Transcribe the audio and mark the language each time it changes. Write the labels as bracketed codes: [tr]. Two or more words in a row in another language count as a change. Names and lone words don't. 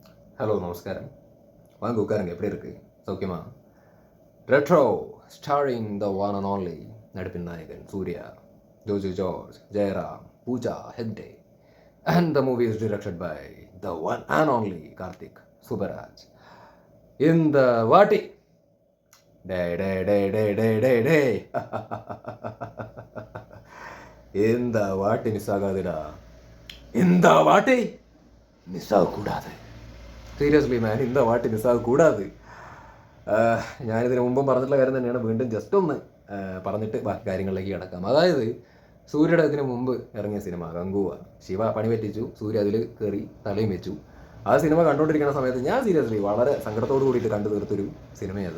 [ta] ஹலோ நமஸ்காரம். வாங்க உட்காருங்க. எப்படி இருக்கு? சௌக்கியமா? [en] Retro starring the one and only [ta] நடிப்பின் நாயகன் [en] சூர்யா, ஜோஜு ஜார்ஜ், ஜெயராம், பூஜா ஹெக்டே, and the movie is directed by the one and only Karthik Subaraj. [ta] இந்த வாட்டி டே டே டே டே டே டே டே இந்த வாட்டி மிஸ் ஆகாதுடா. இந்த வாட்டி மிஸ் ஆகக்கூடாது. [en] seriously man, [ml] இந்த വാട്ടി മിസ്സാകக்கூடாது. ഞാനിതിന് മുമ്പും പറഞ്ഞിട്ടുള്ള കാര്യം തന്നെയാണ്. വീണ്ടും ജസ്റ്റ് ഒന്ന് പറഞ്ഞിട്ട് ബാക്കി കാര്യങ്ങളിലേക്ക് കിടക്കാം. അതായത് സൂര്യയുടെ ഇതിന് മുമ്പ് ഇറങ്ങിയ സിനിമ ഗംഗുവ. ശിവ പണി പറ്റിച്ചു, സൂര്യ അതിൽ കയറി തലയും വെച്ചു. ആ സിനിമ കണ്ടുകൊണ്ടിരിക്കുന്ന സമയത്ത് ഞാൻ സീരിയസ്ലി വളരെ സങ്കടത്തോട് കൂടിയിട്ട് കണ്ടു തീർത്തൊരു സിനിമയത്.